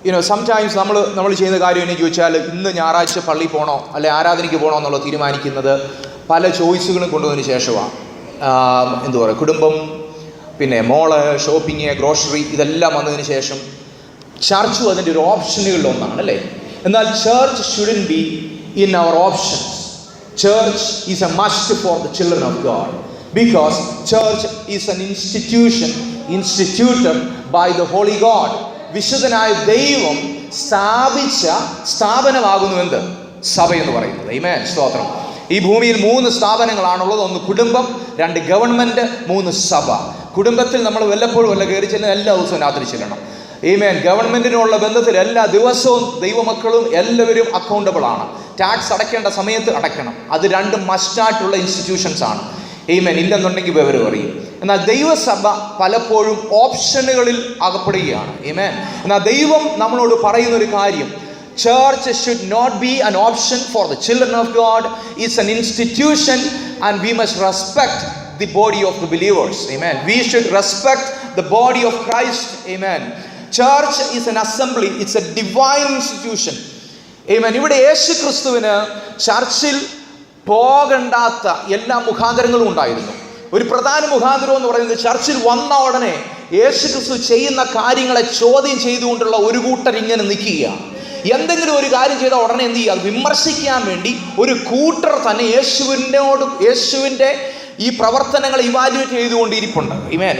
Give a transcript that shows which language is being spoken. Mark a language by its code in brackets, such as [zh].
[ml] Sometimes നമ്മൾ ചെയ്യുന്ന കാര്യം എന്ന് ചോദിച്ചാൽ, ഇന്ന് ഞായറാഴ്ച പള്ളിയിൽ പോകണോ അല്ലെ ആരാധനയ്ക്ക് പോകണോ എന്നുള്ളത് തീരുമാനിക്കുന്നത് പല ചോയ്സുകളും കൊണ്ടുവന്നതിന് ശേഷമാണ്. എന്താ പറയുക, കുടുംബം, പിന്നെ മോള്, ഷോപ്പിങ്, ഗ്രോസറി, ഇതെല്ലാം വന്നതിന് ശേഷം ചർച്ചും അതിൻ്റെ ഒരു ഓപ്ഷനുകളിൽ ഒന്നാണ്, അല്ലേ? എന്നാൽ [en] Church shouldn't be in our options. Church is a must for the children of God, because church is an institution instituted by the Holy God. [ml] വിശുദ്ധനായ ദൈവം സ്ഥാപിച്ച സ്ഥാപനമാകുന്നു എന്ത്? സഭ എന്ന് പറയുന്നത്. ആമേൻ, സ്തോത്രം. ഈ ഭൂമിയിൽ 3 സ്ഥാപനങ്ങളാണുള്ളത്. 1 കുടുംബം, 2 ഗവൺമെൻറ്, 3 സഭ. കുടുംബത്തിൽ നമ്മൾ വല്ലപ്പോഴും കയറി ചെല്ലുന്ന എല്ലാ ദിവസവും രാത്രി ചെല്ലണം. ആമേൻ. ഗവൺമെൻറ്റിനുള്ള ബന്ധത്തിൽ എല്ലാ ദിവസവും ദൈവമക്കളും എല്ലാവരും അക്കൗണ്ടബിൾ ആണ്. ടാക്സ് അടയ്ക്കേണ്ട സമയത്ത് അടയ്ക്കണം. അത് 2 മസ്റ്റായിട്ടുള്ള ഇൻസ്റ്റിറ്റ്യൂഷൻസ് ആണ്. ആമേൻ. ഇല്ലെന്നുണ്ടെങ്കിൽ വിവരം അറിയും. എന്നാൽ ദൈവസഭ പലപ്പോഴും ഓപ്ഷനുകളിൽ അകപ്പെടുകയാണ്. ആമേൻ. എന്നാൽ ദൈവം നമ്മളോട് പറയുന്ന ഒരു കാര്യം, [en] church should not be an option for the children of God. It's an institution and we must respect the body of the believers. Amen. We should respect the body of Christ. Amen. Church is an assembly. It's a divine institution. Amen. [ml] ഇവിടെ യേശു ക്രിസ്തുവിന് ചർച്ചിൽ പോകണ്ടാത്ത എല്ലാ മുഖാന്തരങ്ങളും ഉണ്ടായിരുന്നു. ഒരു പ്രധാന മുഖാന്തരം എന്ന് പറയുന്നത്, ചർച്ചിൽ വന്ന ഉടനെ യേശു ക്രിസ്തു ചെയ്യുന്ന കാര്യങ്ങളെ ചോദ്യം ചെയ്തുകൊണ്ടുള്ള ഒരു കൂട്ടർ ഇങ്ങനെ നിൽക്കുകയാണ്. എന്തെങ്കിലും ഒരു കാര്യം ചെയ്താൽ ഉടനെ എന്ത് ചെയ്യുക? വിമർശിക്കാൻ വേണ്ടി ഒരു കൂട്ടർ തന്നെ യേശുവിൻ്റെ ഈ പ്രവർത്തനങ്ങൾ ഇവാലുവേറ്റ് ചെയ്തുകൊണ്ടിരിപ്പുണ്ട്. ഇമേൻ.